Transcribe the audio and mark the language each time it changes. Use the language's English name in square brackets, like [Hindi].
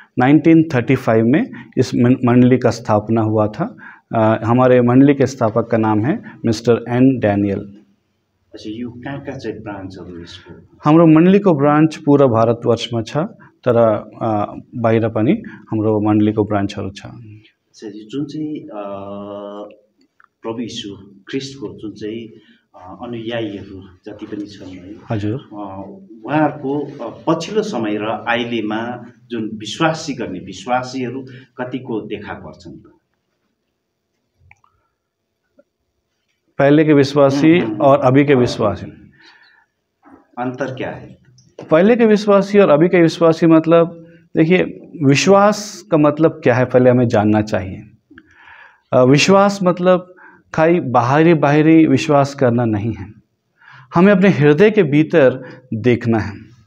[Hindi] 1935 में इस मंडली का स्थापना हुआ था। हमारे मंडली के स्थापक का नाम है मिस्टर एन डैनियल। [Nepali] अच्छा, यो कहाँ चाहिँ ब्रान्चहरू यसको? हाम्रो मण्डलीको ब्रान्च पूरा भारतवर्षमा छ, तर बाहिर पनि हाम्रो मण्डलीको ब्रान्चहरू छ। अच्छा, जुन चाहिँ प्रभु यीशु ख्रिस्टको जुन चाहिँ अनुयायीहरू जति पनि छन् है, हजुर, उहाँहरूको पछिल्लो समय र अहिलेमा जुन विश्वासीहरू कतिको देखा पर्छन्? [Hindi] पहले के विश्वासी और अभी के विश्वासी अंतर क्या है? पहले के विश्वासी और अभी के विश्वासी मतलब, देखिए विश्वास का मतलब क्या है पहले हमें जानना चाहिए। विश्वास मतलब खाली बाहरी विश्वास करना नहीं है, हमें अपने हृदय के भीतर देखना है।